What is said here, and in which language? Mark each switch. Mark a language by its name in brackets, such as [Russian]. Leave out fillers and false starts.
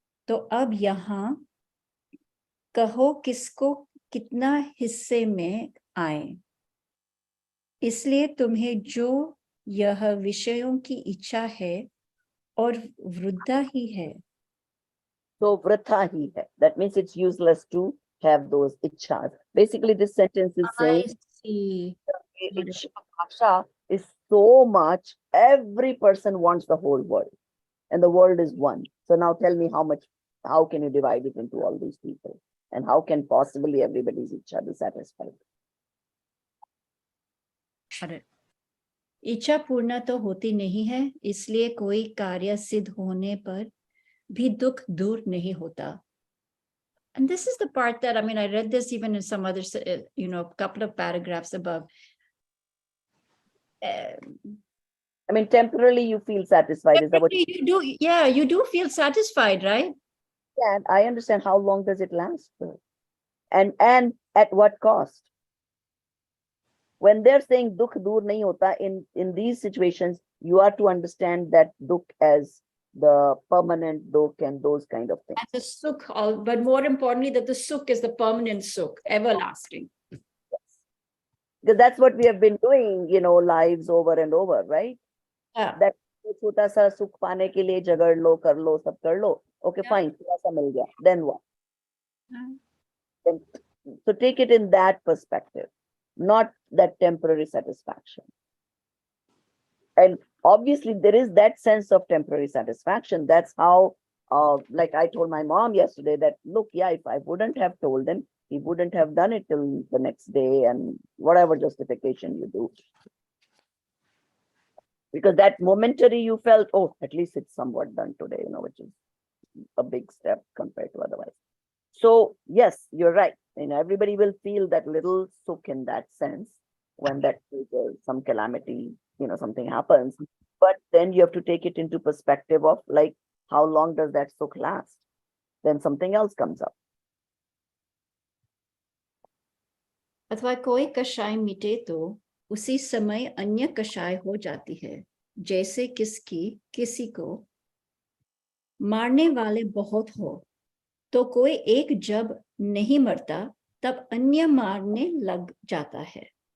[Hindi] तो अब यहाँ कहो किसको कितना हिस्से में आए. इसलिए तुम्हें जो यह विषयों की इच्छा है और वृद्धा ही है. So, vritha hi hai. [English] That means it's useless to have those ichhas. Basically, this sentence is saying, see. Asha is so much, every person wants the whole world. And the world is one. So now tell me how can you divide it into all these people? And how can possibly everybody's ichha be satisfied? [Hindi] इच्छा पूर्ण तो होती नहीं है, इसलिए कोई कार्य सिद्ध होने पर भी दुख दूर नहीं होता. [English] And this is the part that, I mean, I read this even in some other, couple of paragraphs above. I mean, temporarily you feel satisfied. Is that what you do? Yeah, you do feel satisfied, right? Yeah, and I understand. How long does it last? And at what cost? When they're saying [Hindi] dukh dur nahi hota, [English] in these situations, you are to understand that dukh as the permanent dukh and those kind of things. And the sukh, but more importantly, that the sukh is the permanent sukh, everlasting. Yes. Because that's what we have been doing, lives over and over, right? Yeah. That [Hindi] छोटा सा सुख पाने के लिए झगड़ लो, कर लो, सब कर लो. [English] Okay, fine, [Hindi] थोड़ा सा मिल गया. [English] Then what? Then, so take it in that perspective, not that temporary satisfaction. And obviously there is that sense of temporary satisfaction. That's how, like I told my mom yesterday that, look, yeah, if I wouldn't have told him, he wouldn't have done it till the next day and whatever justification you do. Because that momentary you felt, oh, at least it's somewhat done today, which is a big step compared to otherwise. So yes, you're right. Everybody will feel that little sukh in that sense when that some calamity, something happens. But then you have to take it into perspective of like, how long does that sukh last? Then something else comes up. [Hindi] अथवा कोई कषाय मिटे तो उसी समय अन्य कषाय हो जाती है। जैसे किसी को मारने वाले बहुत हो तो कोई एक जब नहीं मरता तब अन्य मारने लग जाता है।